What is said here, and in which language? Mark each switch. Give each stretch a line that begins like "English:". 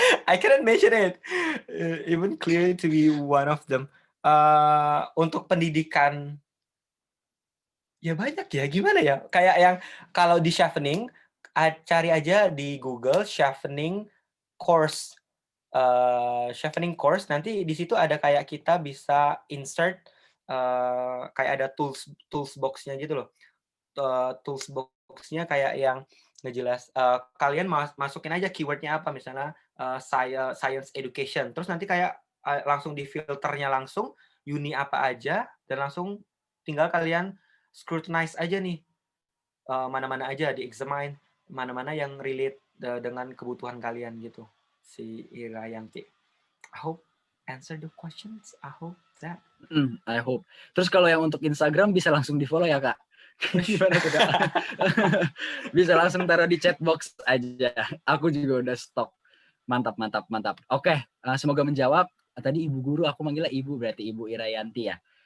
English: I cannot mention it, even clearly to be one of them.
Indonesian: Untuk pendidikan ya banyak ya, gimana ya? Kayak yang kalau di Chevening, cari aja di Google Chevening course. Chevening course nanti di situ ada kayak kita bisa insert kayak ada tools box-nya gitu loh. Tools box-nya kayak yang kalian masukin aja keyword-nya apa, misalnya science education, terus nanti kayak langsung di filternya langsung uni apa aja, dan langsung tinggal kalian scrutinize aja nih, mana-mana aja di-examine, mana-mana yang relate dengan kebutuhan kalian gitu, si Irayanti.
English: I hope answer the questions. I hope that. I hope.
Indonesian: Terus kalau yang untuk Instagram bisa langsung di-follow ya Kak? Gimana tuh Kak? Bisa langsung taruh di chat box aja. Aku juga udah stok. Mantap. Oke, semoga menjawab. Tadi Ibu Guru, aku manggilnya Ibu, berarti Ibu Irayanti ya.